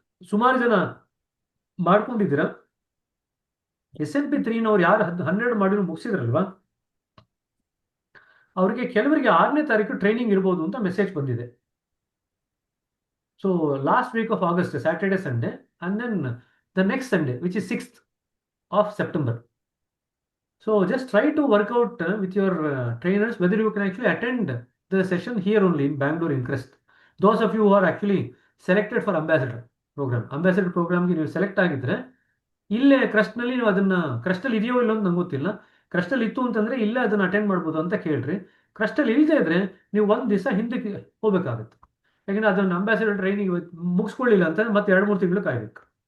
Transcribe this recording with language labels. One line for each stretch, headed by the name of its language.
Kannada: ಸುಮಾರು ಜನ ಮಾಡ್ಕೊಂಡಿದ್ದೀರಾ. SMP 3 ಯಾರು 12 ಮಾಡ್ಯೂಲ್ ಮುಗಿಸಿದ್ರಲ್ವಾ, ಅವರಿಗೆ ಕೆಲವರಿಗೆ 6ನೇ ತಾರೀಕು ಟ್ರೈನಿಂಗ್ ಇರ್ಬೋದು ಅಂತ ಮೆಸೇಜ್ ಬಂದಿದೆ.
English: So last week of August, Saturday Sunday, and then the next Sunday which is 6th of September. So just try to work out with your trainers whether you can actually attend the session here only in Bangalore in Crest. Those of you who are actually selected for ambassador program
Kannada: ಗೆ ನೀವು select ಆಗಿದ್ರೆ ಇಲ್ಲೇ ಕ್ರಸ್ಟ್ನಲ್ಲಿ ನೀವು ಅದನ್ನ, ಕ್ರಸ್ಟಲ್ಲಿ ಇದೆಯೋ ಇಲ್ಲ ಅಂತ ನಂಗೆ ಗೊತ್ತಿಲ್ಲ, ಕ್ರಸ್ಟಲ್ಲಿ ಇತ್ತು ಅಂತಂದ್ರೆ ಇಲ್ಲೇ ಅದನ್ನ ಅಟೆಂಡ್ ಮಾಡ್ಬೋದು ಅಂತ ಕೇಳ್ರಿ. ಕ್ರಸ್ಟಲ್ಲಿ ಇಲ್ಲದೆ ಇದ್ರೆ ನೀವು ಒಂದು ದಿವಸ ಹಿಂದಕ್ಕೆ ಹೋಗ್ಬೇಕಾಗತ್ತೆ. ಯಾಕಂದ್ರೆ ಅದನ್ನ ಅಂಬಾಸಿಡರ್ ಟ್ರೈನಿಂಗ್ ಮುಗಿಸ್ಕೊಳ್ಳಿಲ್ಲ ಅಂತಂದ್ರೆ ಮತ್ತೆ 2-3 ತಿಂಗಳು ಕಾಯ್ಬೇಕು.